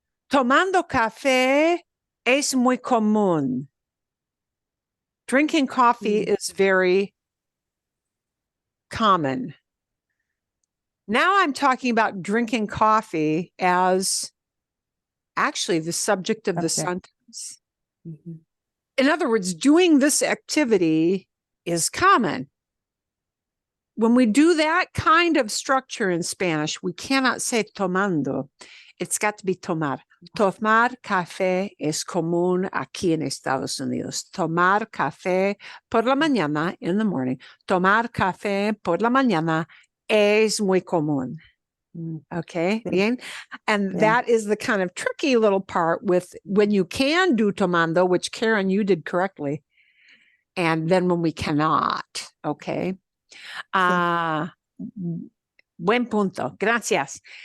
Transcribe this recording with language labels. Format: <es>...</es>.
<es>Tomando café es muy común.</es> <en>Drinking coffee is very common. Now I'm talking about drinking coffee as actually the subject of the sentence. In other words, doing this activity is common. When we do that kind of structure in Spanish, we cannot say tomando. It's got to be tomar.</en> <es>Tomar café es común aquí en Estados Unidos. Tomar café por la mañana,</es> <en>in the morning.</en> <es>Tomar café por la mañana es muy común.</es> <en>Okay,</en> <es>bien?</es> <en>And that is the kind of tricky little part with when you can do tomando, which Karen, you did correctly. And then when we cannot, okay?</en> <es>Buen punto. Gracias.</es>